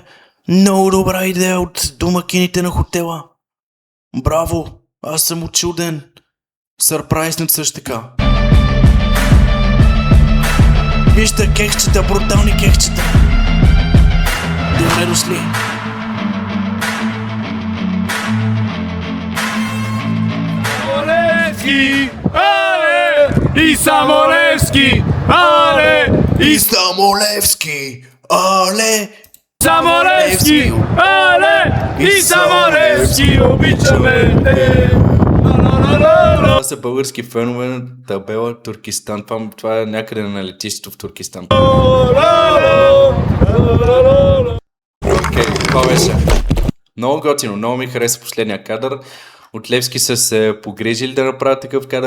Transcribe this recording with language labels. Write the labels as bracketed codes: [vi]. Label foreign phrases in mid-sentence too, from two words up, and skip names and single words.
[bg] Много добра идея от домакините на хотела. Браво, аз съм учуден. Сърпрайзнат също така. Вижте кексчета, брутални кексчета. Добре дошли. [pl] Ale! I Samolewski! Ale! I Samolewski, ale! Samolewski! Ale! I Samolewski! [bg] Обичаме те! Това са български фенове на табела Туркестан. Това е някъде на летището в Туркестан. Окей, това беше. Много готино, много ми хареса последния кадър. От Левски са се погрижили да направят такъв кадър.